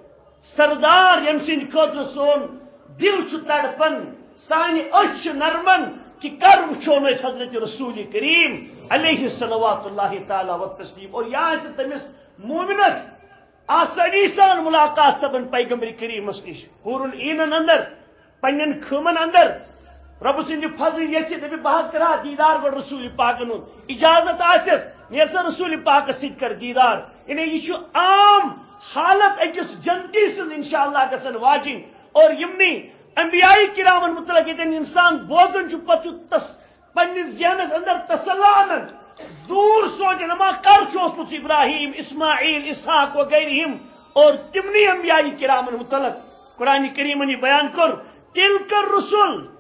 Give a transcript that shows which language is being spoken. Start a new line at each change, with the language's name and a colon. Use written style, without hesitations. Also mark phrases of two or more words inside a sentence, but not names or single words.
Kashmiri: سردار ییٚمہِ سٕنٛدِ خٲطرٕ سون دل چھُ تڑپان سانہِ أچھ چھِ نرمان کہ کر وچھون أسۍ حضرت رسول کریم
Arabic: علیہ صلوات اللہ تعالیٰ و تسلیم
Kashmiri: اور یہ آسہِ تٔمِس مومنس آسانی سان ملاقات سپن پیغمبر کریمس نش حور العینن اندر پنن خٲمن اندر رب سٕنٛدِ فضل یژھِ دپہِ بہٕ حظ کرٕ ہا دیٖدار گۄڈٕ رسول پاکن ہُنٛد اجازت آسٮ۪س نیرٕ سا رسول پاکس سۭتۍ کر دیٖدار یعنی یہِ چھُ عام حالت أکِس جنتی سٕنٛز انشاءاللہ گژھن واجِنۍ اور یِمنٕے انبیاء کرامن متعلق ییٚتٮ۪ن انسان بوزان چھُ پتہٕ چھُ پننِس ذہنس اندر تسلا انان دور سونچان اما کر چھُ اوسمُت ابراہیم اسماعیل اسحاق وغیرہم اور تمنٕے انبیاء کرامن متعلق قرآن کریمن یہِ بیان کوٚر
Arabic: تِلکَ رسول